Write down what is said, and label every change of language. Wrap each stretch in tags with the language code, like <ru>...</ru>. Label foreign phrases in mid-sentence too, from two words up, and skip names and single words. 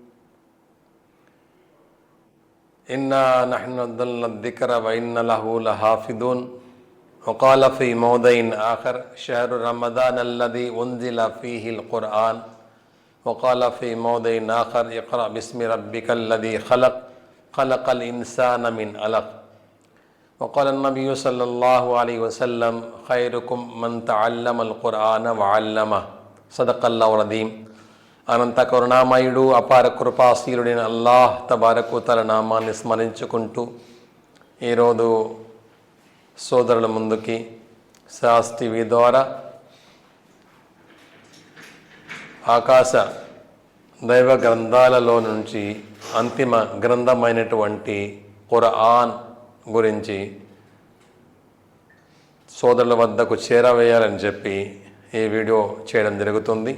<ar>إنا نحن نزلنا الذكر وإنا له لحافظون وقال في موضع آخر شهر رمضان الذي أنزل فيه القرآن وقال في موضع آخر اقرأ باسم ربك الذي خلق خلق الإنسان من علق وقال النبي صلى الله عليه وسلم خيركم من تعلم القرآن وعلمه صدق الله العظيم.</ar> <te>అనంత కరుణామయుడు అపార కృపాశీలుడైన అల్లాహ్ తబారక్ వ తఆలా నామాన్ని స్మరించుకుంటూ ఈరోజు సోదరుల ముందుకి సాస్ టీవీ ద్వారా ఆకాశ దైవ గ్రంథాలలో నుంచి అంతిమ గ్రంథమైనటువంటి ఖురాన్ గురించి సోదరుల వద్దకు చేరవేయాలని చెప్పి ఈ వీడియో చేయడం జరుగుతుంది.</te>